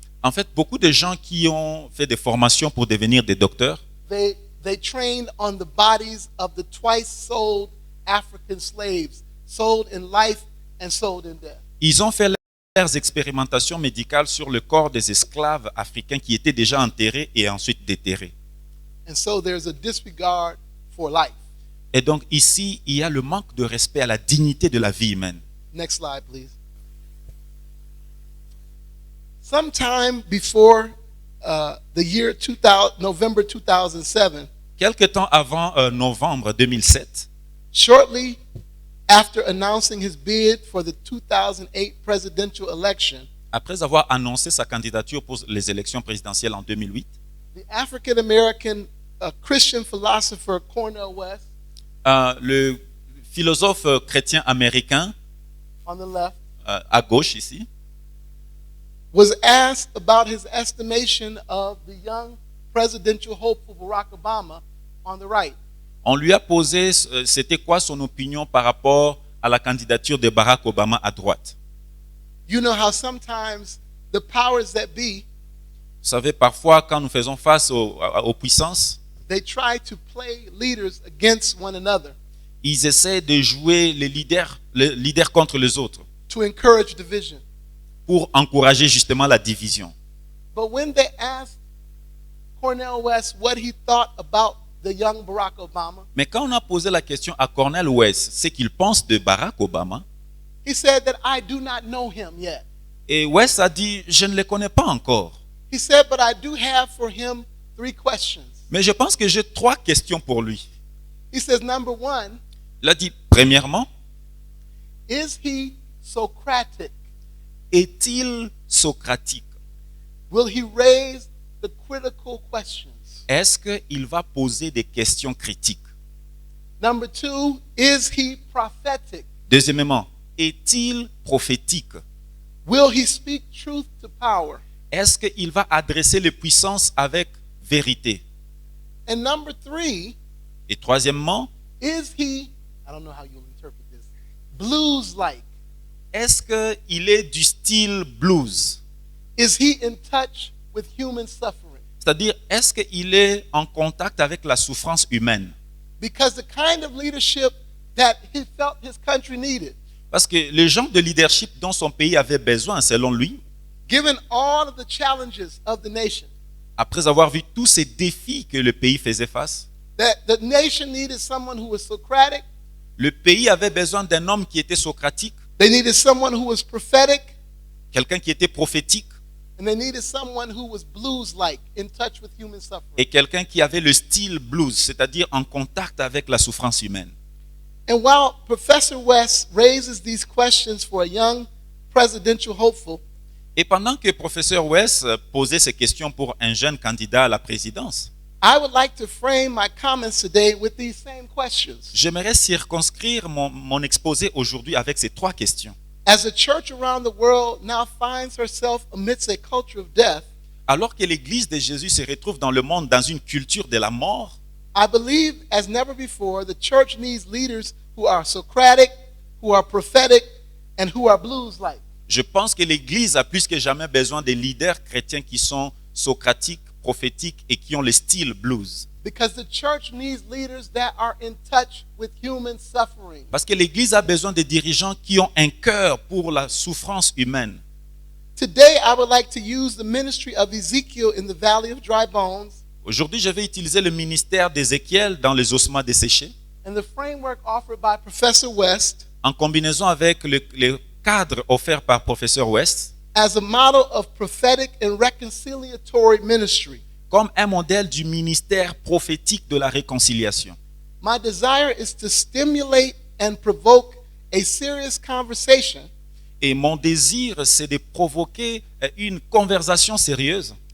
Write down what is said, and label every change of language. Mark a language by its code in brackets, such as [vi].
[fr] En fait, beaucoup de gens qui ont fait des formations pour devenir des docteurs, [en] they trained on the bodies of the twice sold African slaves, sold in life and sold in death. [fr] ils ont fait leurs expérimentations médicales sur le corps des esclaves africains qui étaient déjà enterrés et ensuite déterrés. [en] And so there's a disregard for life. [fr] Et donc ici, il y a le manque de respect à la dignité de la vie humaine. [en] Next slide, please. Sometime before the year 2000, November 2007, [fr] Quelque temps avant novembre 2007, [en] shortly after announcing his bid for the 2008 presidential election, [fr] après avoir annoncé sa candidature pour les élections présidentielles en 2008, [en] the African American Christian philosopher Cornel West, [fr] le philosophe chrétien américain, [en] on the left, [fr] à gauche ici, [en] was asked about his estimation of the young presidential hopeful Barack Obama on the right. [fr] on lui a posé c'était quoi son opinion par rapport à la candidature de Barack Obama à droite. [en] You know how sometimes the powers that be, [fr] Vous savez, parfois quand nous faisons face aux puissances, [en] they try to play leaders against one another [fr] ils essaient de jouer les leaders contre les autres [en] to encourage division. [fr] pour encourager justement la division. [en] But when they asked Cornel West what he thought about the young Barack Obama, [fr] Mais quand on a posé la question à Cornel West, ce qu'il pense de Barack Obama, [en] he said that I do not know him yet. [fr] et West a dit, je ne le connais pas encore. [en] He said, but I do have for him 3 questions. [fr] Mais je pense que j'ai 3 questions pour lui. [en] He says, number 1, [fr] Il a dit, premièrement, [en] is he Socratic? [fr] est-il socratique? [en] Will he raise the critical questions? [fr] Est-ce qu'il va poser des questions critiques? [en] Number 2, is he prophetic? [fr] Deuxièmement, est-il prophétique? [en] Will he speak truth to power? [fr] Est-ce qu'il va adresser les puissances avec vérité? [en] And number 3, [fr] Et troisièmement, [en] is he, I don't know how you'll interpret this, blues-like? [fr] est-ce qu'il est du style blues? [en] Is he in touch with human suffering? [fr] C'est-à-dire, est-ce qu'il est en contact avec la souffrance humaine? [en] Because the kind of leadership that he felt his country needed, [fr] Parce que le genre de leadership dont son pays avait besoin, selon lui, [en] given all of the challenges of the nation, [fr] après avoir vu tous ces défis que le pays faisait face, [en] that the nation needed someone who was Socratic, [fr] le pays avait besoin d'un homme qui était socratique, [en] they needed someone who was prophetic, [fr] quelqu'un qui était prophétique [en] and they needed someone who was blues-like, in touch with human suffering. [fr] et quelqu'un qui avait le style blues, c'est-à-dire en contact avec la souffrance humaine. [en] And while Professor West raises these questions for a young presidential hopeful, [fr] Et pendant que professeur West posait ces questions pour un jeune candidat à la présidence, [en] I would like to frame my comments today with these same questions. [fr] j'aimerais circonscrire mon exposé aujourd'hui avec ces trois questions. [en] As the church around the world now finds herself amidst a culture of death, [fr] Alors que l'Église de Jésus se retrouve dans le monde dans une culture de la mort, [en] I believe as never before the church needs leaders who are Socratic, who are prophetic, and who are blues-like. [fr] je pense que l'Église a plus que jamais besoin des leaders chrétiens qui sont socratiques, prophétiques et qui ont le style blues. [en] Because the church needs leaders that are in touch with human suffering. [fr] Parce que l'Église a besoin de dirigeants qui ont un cœur pour la souffrance humaine. [en] Today, I would like to use the ministry of Ezekiel in the Valley of Dry Bones [fr] Aujourd'hui, je vais utiliser le ministère d'Ézéchiel dans les ossements desséchés, [en] and the framework offered by Professor West [fr] en combinaison avec le cadre offert par professeur West, [en] as a model of prophetic and reconciliatory ministry. [fr] comme un modèle du ministère prophétique de la réconciliation. [en] My desire is to stimulate and provoke a serious conversation [fr] Et mon désir, c'est de provoquer une conversation sérieuse